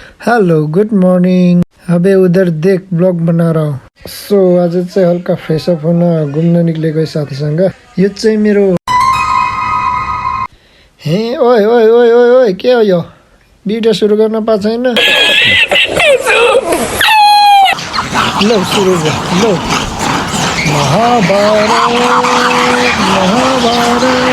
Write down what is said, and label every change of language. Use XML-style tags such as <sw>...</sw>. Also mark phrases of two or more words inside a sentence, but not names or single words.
<en>hello good morning.</en> <hi>अबे उधर देख ब्लॉग बना रहा हूँ।</hi> <ne>सो आज चाहिँ हल्का फ्रेश अप हुन घुम्न निक्लेको साथीसँग। यो चाहिँ मेरो हे ओए ओए ओए ओए ओए के हो यो? भिडियो सुरु गर्न पाएको छैन? ल सुरु गर ल। महाभारत महाभारत।</ne>